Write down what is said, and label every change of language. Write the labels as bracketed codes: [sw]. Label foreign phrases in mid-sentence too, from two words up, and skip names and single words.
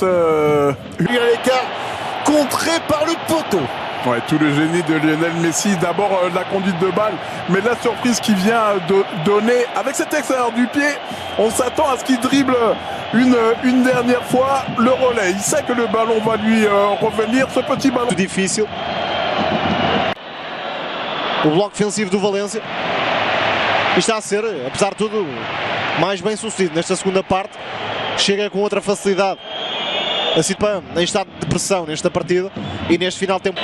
[fr] Il y a l'écart contré par le poteau. Ouais, tout le génie de Lionel Messi. D'abord la conduite de balle, mais la surprise qui vient de donner avec cet extérieur du pied. On s'attend à ce qu'il dribble une dernière fois le relais. Il sait que le ballon va lui revenir, ce petit ballon. [pt] Difícil. O bloco defensivo do Valência. E está a ser, apesar de tudo, mais bem sucedido nesta segunda parte. Chega com outra facilidade em estado de pressão nesta partida e neste final de tempo.